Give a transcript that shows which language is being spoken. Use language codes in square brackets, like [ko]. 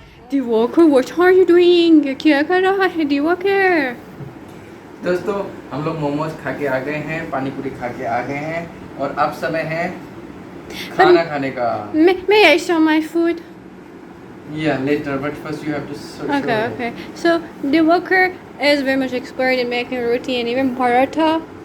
[en] Diwakar, what are you doing? [hi] क्या कर रहा है Diwakar? दोस्तों हम लोग मोमोज खा के आ गए हैं, पानी पूरी खा के आ गए हैं, और अब समय है खाना खाने का. [en] May I show my food? Yeah, later, but first you have to show. Okay. So Diwakar is very much expert in making roti and even paratha.